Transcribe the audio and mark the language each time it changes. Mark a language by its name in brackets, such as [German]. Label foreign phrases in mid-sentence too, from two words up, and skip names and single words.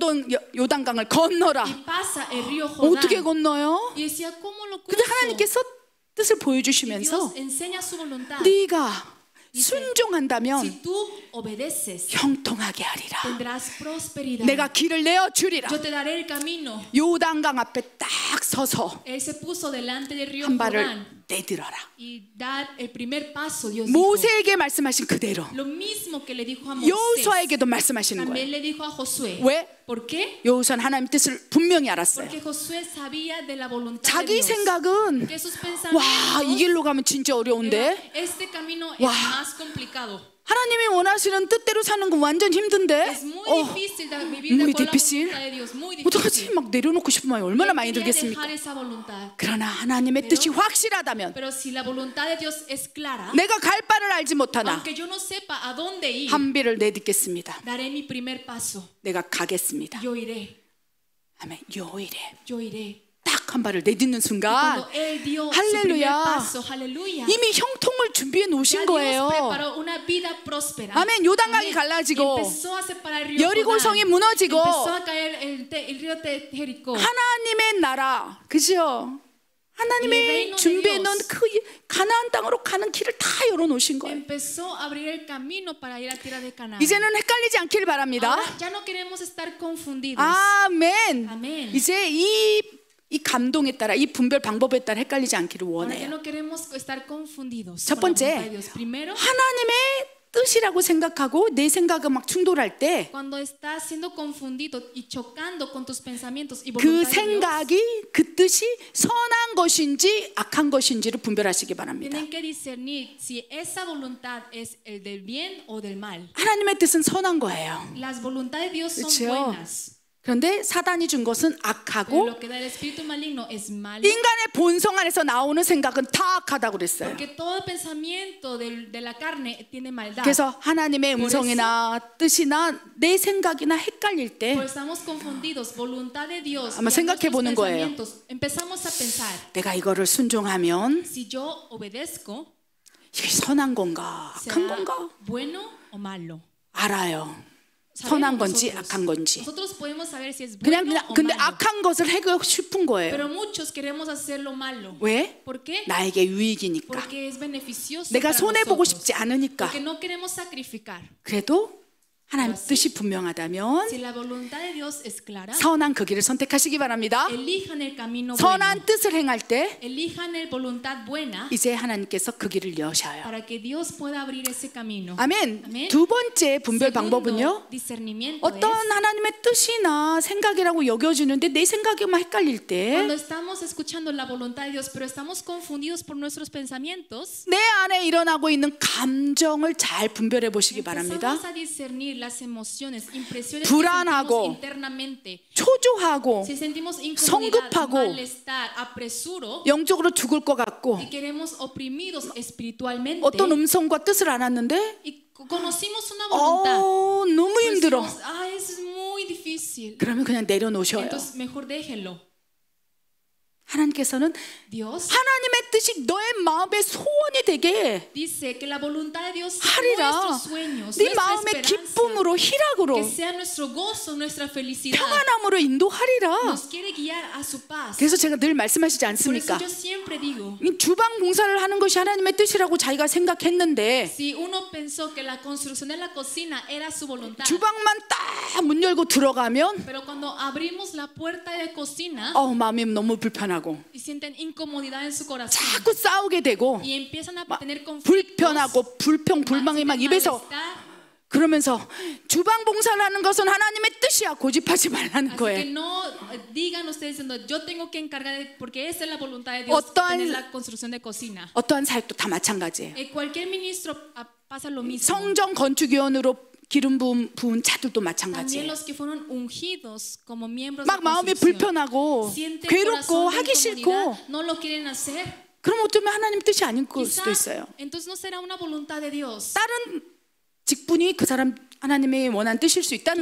[Korean] 요단강을 건너라. [Spanish] y pasa el río [Korean] 어떻게 [Spanish] Jordán. [Korean] 건너요? [Spanish] Y decía, ¿cómo lo [Korean] 근데 [Spanish] cruzo? [Korean] 하나님께서 뜻을 [Spanish] Y [Korean] 보여주시면서 [Spanish] Dios enseña su voluntad. [Korean] 네가 [Spanish] Dice, [Korean] 순종한다면 [Spanish] Si tú obedeces, [Korean] 형통하게 하리라. [Spanish] tendrás prosperidad. [Korean] 내가 길을 내어 주리라. [Spanish] Yo te daré el camino. [Korean] 요단강 앞에 딱 서서 [Spanish] Él se puso delante del río [Korean] 한 발을 [Spanish] Jordán [Korean] 내들어라. [Spanish] y dar el primer paso. Dios dijo. [Korean] 모세에게 말씀하신 그대로 [Spanish] Lo mismo que le dijo a Moisés, [Korean] 여호수아에게도 말씀하시는 [Spanish] también [Korean] 거예요. [Spanish] le dijo a Josué. [Korean] 왜? [Spanish] ¿Por qué? [Korean] 여호수아는 하나님 뜻을 분명히 알았어요. [Spanish] Porque Josué sabía de la voluntad de [Korean] 자기 [Spanish] Dios. [Korean] 생각은 [Spanish] Que sus [Korean] 와, [Spanish] pensamientos [Korean] 이 길로 가면 진짜 어려운데 [Spanish] era, este camino es [Korean] 와. [Spanish] más complicado. [Korean] 하나님이 원하시는 뜻대로 사는 건 완전 힘든데 [Spanish] Es muy difícil de vivir de muy acuerdo a la difícil. voluntad de Dios. Muy [Korean] 어떡하지? [Spanish] difícil. [Korean] 막 내려놓고 싶으면 얼마나 많이 [Spanish] Quería [Korean] 들겠습니까? [Spanish] dejar esa voluntad. [Korean] 그러나 하나님의 뜻이 확실하다면 [Spanish] Pero si la voluntad de Dios es clara, [Korean] 내가 갈 바를 알지 못하나 [Spanish] aunque yo no sepa a dónde ir, [Korean] 한비를 내딛겠습니다. [Spanish] daré mi primer paso. [Korean] 내가 가겠습니다. [Spanish] Yo iré, [Korean] 아멘. 요일에 [Spanish] yo iré. [Korean] 딱 한 발을 내딛는 순간 [Spanish] Cuando él dio su [Korean] 할렐루야. [Spanish] primer paso, aleluya. [Korean] 이미 형통을 준비해 [Spanish] Ya [Korean] 놓으신 [Spanish] Dios [Korean] 거예요. [Spanish] preparó una vida próspera. [Korean] 아멘. 요단강이 [Spanish] Amén. [Korean] 갈라지고 [Spanish] Empezó a separar el río [Korean] 여리고 [Spanish] Jordán. [Korean] 성이 무너지고 [Spanish] Empezó a caer el río de Jericó. [Korean] 하나님의 나라, 그죠? 하나님의 준비해 놓은 그 가나안 땅으로 가는 길을 다 열어놓으신 거예요. [Spanish] Empezó a abrir el camino para ir a tierra de Canaán. [Korean] 이제는 헷갈리지 않기를 바랍니다. [Spanish] Ahora ya no queremos estar confundidos. [Korean] 아멘. 아멘. 이제 이 감동에 따라 이 분별 방법에 따라 헷갈리지 않기를 [Spanish] Ahora que [Korean] 원해요. [Spanish] no queremos estar confundidos [Korean] 첫 [Spanish] con la voluntad [Korean] 번째, [Spanish] de Dios. Primero, [Korean] 하나님의 뜻이라고 생각하고 내 생각은 막 충돌할 때 [Spanish] cuando estás siendo confundido y chocando con tus pensamientos y [Korean] 그 [Spanish] voluntad de Dios, [Korean] 생각이 그 뜻이 선한 것인지 악한 것인지를 분별하시기 바랍니다. [Spanish] tienen que discernir si esa voluntad es el del bien o del mal. [Korean] 하나님의 뜻은 선한 거예요. [Spanish] Las voluntades de Dios son [Korean] 그렇죠. [Spanish] buenas. [Korean] 그런데 사단이 준 것은 [Spanish] Pero [Korean] 악하고 [Spanish] lo que da el espíritu maligno es malo. [Korean] 인간의 본성 안에서 나오는 생각은 다 악하다고 그랬어요. [Spanish] Porque todo pensamiento de la carne tiene maldad. [Korean] 그래서 하나님의 음성이나 뜻이나 내 생각이나 헷갈릴 때 [Spanish] Pues estamos confundidos. Voluntad de Dios. [Korean] 아마 [Spanish] y [Korean] 생각해 [Spanish] nuestros [Korean] 보는 거예요. [Spanish] pensamientos. Empezamos a pensar. [Korean] 내가 이거를 순종하면 [Spanish] Si yo obedezco, [Korean] 이게 선한 건가 악한 [Spanish] ¿será [Korean] 건가 [Spanish] bueno o malo? [Korean] 알아요. [Spanish] Sabemos [Korean] 선한 건지 [Spanish] nosotros. [Korean] 악한 건지. [Spanish] Nosotros podemos saber si es [Korean] 그냥 [Spanish] bueno o [Korean] 근데 [Spanish] malo. [Korean] 악한 것을 하고 싶은 거예요. [Spanish] Pero muchos queremos hacer lo malo. [Korean] 왜? [Spanish] ¿Por qué? [Korean] 나에게 유익이니까. [Spanish] Porque es beneficioso [Korean] 내가 [Spanish] para [Korean] 손해 보고 [Spanish] nosotros. [Korean] 싶지 않으니까. [Spanish] Porque no queremos sacrificar. [Korean] 그래도 하나님 뜻이 분명하다면 [Spanish] Si la voluntad de Dios es clara, [Korean] 선한 그 길을 선택하시기 바랍니다. [Spanish] elijan el camino bueno. [Korean] 선한 뜻을 행할 때 [Spanish] Elijan el voluntad buena [Korean] 이제 하나님께서 그 길을 여셔요. [Spanish] para que Dios pueda abrir ese camino. [Korean] 아멘. 아멘. 두 번째 분별 [Spanish] Segundo, [Korean] 방법은요. [Spanish] discernimiento [Korean] 어떤 [Spanish] es [Korean] 하나님의 뜻이나 생각이라고 여겨지는데 내 생각에만 헷갈릴 때 [Spanish] cuando estamos escuchando la voluntad de Dios, pero estamos confundidos por nuestros pensamientos. [Korean] 내 안에 일어나고 있는 감정을 잘 분별해 보시기 바랍니다. [Spanish] Empezamos a discernir las emociones, impresiones [Korean] 불안하고, [Spanish] que sentimos internamente. [Korean] 초조하고 [Spanish] Si sentimos incomodidad, [Korean] 성급하고, [Spanish] malestar, apresuro [Korean] 영적으로 죽을 것 같고 [Spanish] y queremos oprimidos espiritualmente [Korean] 어떤 음성과 뜻을 알았는데 [Spanish] y conocimos una voluntad. [Korean] 너무 [Spanish] Pero [Korean] 힘들어. [Spanish] decimos, es muy difícil. [Korean] 그러면 그냥 내려놓으셔요. [Spanish] Entonces mejor déjenlo. [Korean] 하나님께서는 [Spanish] Dios [Korean] 하나님의 뜻이 너의 마음의 소원이 되게 [Spanish] dice que la voluntad de Dios sea [Korean] 하리라. [Spanish] nuestros sueños, [Korean] 네 [Spanish] nuestra [Korean] 마음의 [Spanish] esperanza, [Korean] 기쁨으로 희락으로 [Spanish] que sea nuestro gozo, nuestra felicidad. [Korean] 평안함으로 인도하리라. [Spanish] Nos quiere guiar a su paz. [Korean] 그래서 제가 늘 말씀하시지 [Spanish] Por eso [Korean] 않습니까? [Spanish] yo siempre digo, [Korean] 이 주방 봉사를 하는 것이 하나님의 뜻이라고 자기가 생각했는데 [Spanish] si uno pensó que la construcción de la cocina era su voluntad, [Korean] 주방만 딱 문 열고 들어가면 [Spanish] pero cuando abrimos la puerta de cocina [Korean] 마음이 너무 불편하고 [Spanish] y sienten incomodidad en su corazón [Korean] 자꾸 싸우게 되고 [Spanish] y empiezan a tener conflictos, [Korean] 불편하고 불평불만이 막 입에서 [Spanish] malestar, [Korean] 그러면서 주방 봉사를 하는 것은 하나님의 뜻이야 고집하지 말라는 [Spanish] así que [Korean] 거예요. [Spanish] no digan ustedes diciendo yo tengo que encargar porque esa es la voluntad de Dios [Korean] 어떠한- [Spanish] tener la construcción de cocina. [Korean] 어떠한 사역도 다 마찬가지예요. [Spanish] Cualquier ministro pasa lo mismo. [Korean] 성전 건축위원으로 기름 부은 자들도 [Spanish] También [Korean] 마찬가지예요. [Spanish] los que fueron ungidos como miembros [Korean] 막 [Spanish] de [Korean] 마음이 [Spanish] construcción [Korean] 불편하고 [Spanish] sienten [Korean] 괴롭고 [Spanish] corazón de [Korean] 하기 싫고 [Spanish] incomodidad, no lo quieren hacer. [Korean] 그럼 어쩌면 하나님 뜻이 아닐 [Spanish] Quizá, [Korean] 수도 있어요. [Spanish] entonces no será una voluntad de Dios. [Korean] 다른 직분이 그 사람 하나님의 원한 뜻일 수 있다는